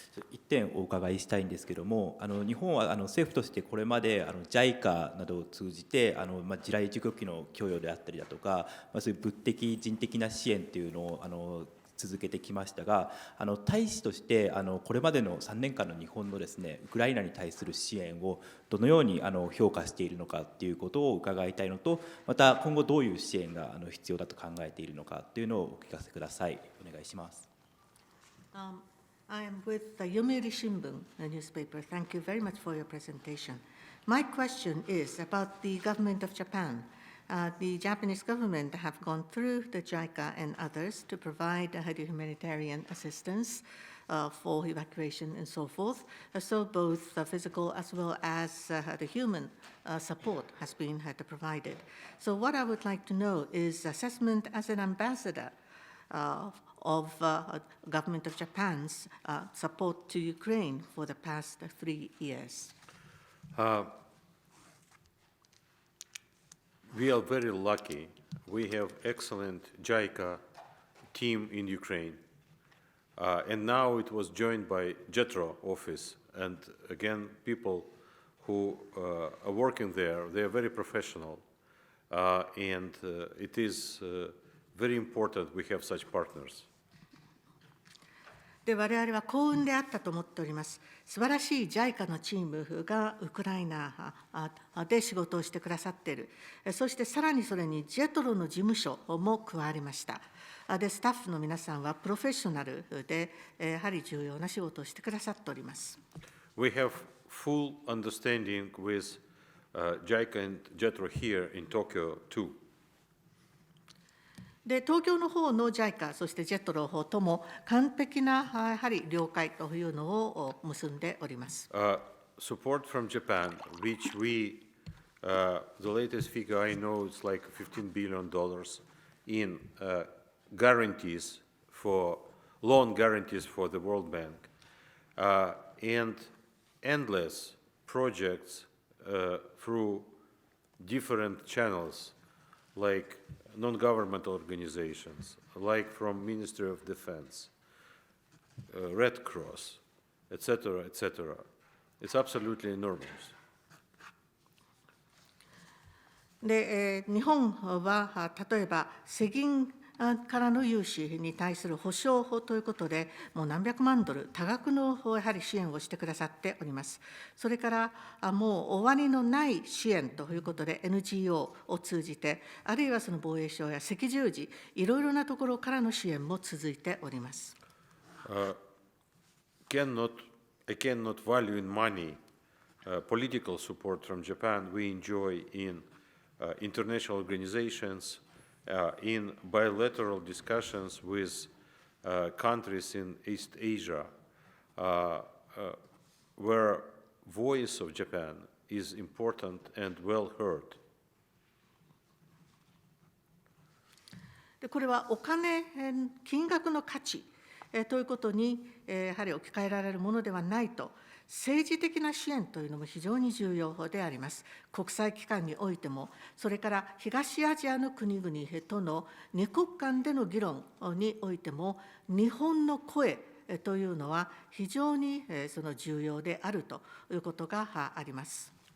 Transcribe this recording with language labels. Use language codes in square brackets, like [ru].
[ja] 一点お伺いしたいんですけれども、日本は政府としてこれまでJICA などを通じて地雷除去機の供与であったりだとか、そういう物的人的な支援というのを続けてきましたが、大使としてこれまでの3年間の日本のですね、ウクライナに対する支援をどのように評価しているのかということを伺いたいのと、また今後どういう支援が必要だと考えているのかというのをお聞かせください。お願いします。 [en] I am with the Yomiuri Shimbun newspaper. Thank you very much for your presentation. My question is about the government of Japan. The Japanese government have gone through the JICA and others to provide humanitarian assistance for evacuation and so forth. So both the physical as well as the human support has been provided. So what I would like to know is assessment as an ambassador of government of Japan's support to Ukraine for the past 3 years. We are very lucky. We have excellent JICA team in Ukraine. And now it was joined by JETRO office. And again, people who are working there, they are very professional. And it is very important we have such partners. [ja] で、我々は幸運であったと思っております。素晴らしい JICA のチームがウクライナで仕事をしてくださっている。そしてさらにそれにJETROの事務所も加わりました。で、スタッフの皆さんはプロフェッショナルで、やはり重要な仕事をしてくださっております。 [en] We have full understanding with JICA and JETRO here in Tokyo too. [ja] で、東京の方の JICA、そして JETRO の方とも完璧なやはり了解というのを結んでおります。 [en] Support from Japan, which we, the latest figure I know is like $15 billion in guarantees for, loan guarantees for the World Bank, and endless projects through different channels like non-governmental organizations, like from Ministry of Defense, Red Cross, etc., etc. It's absolutely enormous. [ja] で、日本は例えば世銀からの融資に対する保証法ということで、もう何百万ドル、多額のやはり支援をしてくださっております。それからもう終わりのない支援ということで、NGO を通じて、あるいはその防衛省や赤十字、いろいろなところからの支援も続いております。 [en] I cannot value in money political support from Japan we enjoy in international organizations, in bilateral discussions with countries in East Asia, where voice of Japan is important and well heard. [ja] で、これはお金、金額の価値ということにやはり置き換えられるものではないと。政治的な支援というのも非常に重要であります。国際機関においても、それから東アジアの国々との二国間での議論においても、日本の声というのは非常にその重要であるということがあります。